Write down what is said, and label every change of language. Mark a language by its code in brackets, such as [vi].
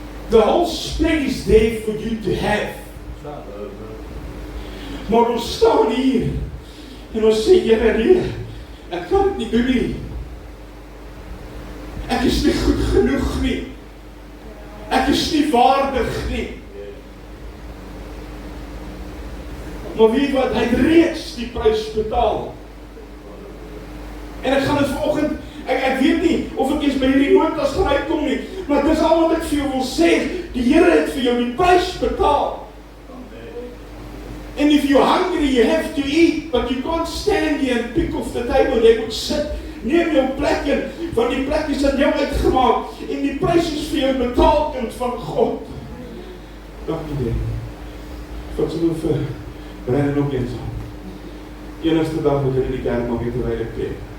[en] The whole spread is there for you to have. [af] Maar ons staan hier, en ons sê, Here, nee, ek kan dit nie doen nie. Ek is nie goed genoeg nie. Ek is nie waardig nie. Maar weet wat, hy het reeds die prys betaal. En ek gaan dit vanoggend, ek weet nie of ek eens by hierdie notas gaan uitkom nie, maar dis al wat ek vir jou wil sê, die Here het vir jou die prys betaal. [en] And if you're hungry, you have to eat, but you can't stand here and pick off the table. [af] Jy moet sit, neem jou plek in, want die plek is aan jou uitgemaak, en die prys is vir jou betaal, kind van God. Dankie dit. Wat sê nou vir Brandon ook eens aan. Enigste dag wat jy in die kerk mag weet terwyl ek preek.